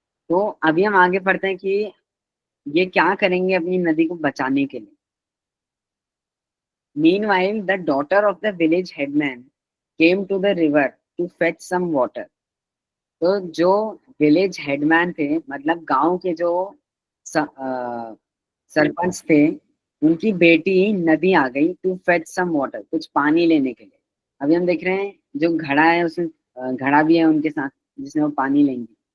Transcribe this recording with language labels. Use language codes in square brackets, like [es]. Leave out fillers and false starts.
[hi] तो अभी हम आगे पढ़ते हैं कि ये क्या करेंगे अपनी नदी को बचाने के लिए. [en] Meanwhile, the daughter of the village headman came to the river to fetch some water. [hi] तो जो विलेज हेडमैन थे मतलब गांव के जो सरपंच थे उनकी बेटी नदी आ गई [en] to fetch some water, [hi] कुछ पानी लेने के लिए. अभी हम देख रहे हैं जो घड़ा है उसमें घड़ा भी है उनके साथ जिसमें वो पानी लेंगे.